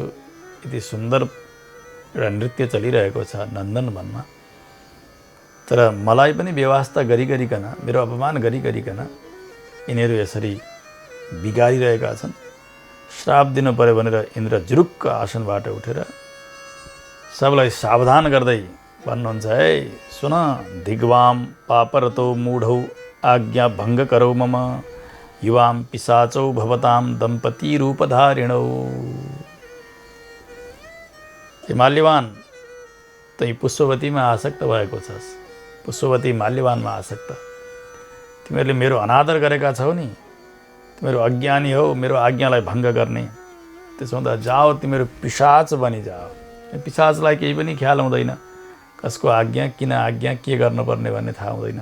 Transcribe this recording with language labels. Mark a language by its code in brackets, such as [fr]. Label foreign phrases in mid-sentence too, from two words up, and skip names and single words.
[ne] यति सुन्दर एउटा नृत्य चलिरहेको छ नन्दनवनमा, तर मलाई पनि व्यवस्था गरिकन, मेरो अपमान गरिकन यिनीहरू यसरी बिगारिरहेका छन्। श्राप दिनु पर्यो भनेर इन्द्र जुरुक्क आसनबाट उठेर सबलाई सावधान गर्दै भन्नुहुन्छ, है सुन, [sa] दिग्वाम पापरतो मूढौ आज्ञा भङ्ग करौ मम, युवाम पिशाचौ भवताम दम्पति रूपधारिणौ। [ne] हे माल्यवान, तै पुष्पवतीमा आसक्त भएको छस्, पुष्पवती माल्यवानमा आसक्त। तिमीहरूले मेरो अनादर गरेका छौ नि, तिमीहरू अज्ञानी हौ, मेरो आज्ञालाई भङ्ग गर्ने। त्यसो हुँदा जाओ, तिमीहरू पिशाच बनि जाओ। पिशाचलाई केही पनि ख्याल हुँदैन, कसको आज्ञा, किन आज्ञा, के गर्नुपर्ने भन्ने थाहा हुँदैन।